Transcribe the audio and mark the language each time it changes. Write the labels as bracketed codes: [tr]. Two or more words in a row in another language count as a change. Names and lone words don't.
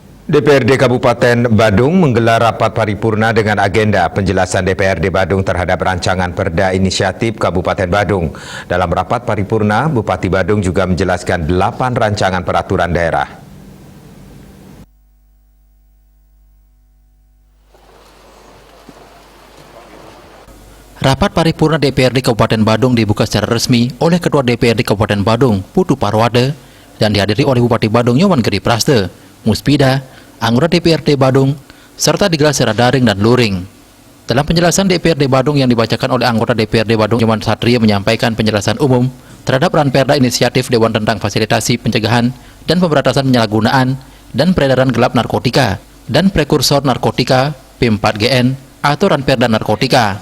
[id] DPRD Kabupaten Badung menggelar rapat paripurna dengan agenda penjelasan DPRD Badung terhadap rancangan Perda Inisiatif Kabupaten Badung. Dalam rapat paripurna, Bupati Badung juga menjelaskan 8 rancangan peraturan daerah. Rapat paripurna DPRD Kabupaten Badung dibuka secara resmi oleh Ketua DPRD Kabupaten Badung, Putu Parwade, dan dihadiri oleh Bupati Badung Nyoman Giri Praste, Muspida, anggota DPRD Badung, serta digelar secara daring dan luring. Dalam penjelasan DPRD Badung yang dibacakan oleh anggota DPRD Badung Nyoman Satria menyampaikan penjelasan umum terhadap Ranperda Inisiatif Dewan tentang Fasilitasi Pencegahan dan Pemberantasan Penyalahgunaan dan Peredaran Gelap Narkotika dan Prekursor Narkotika P4GN atau Ranperda Narkotika.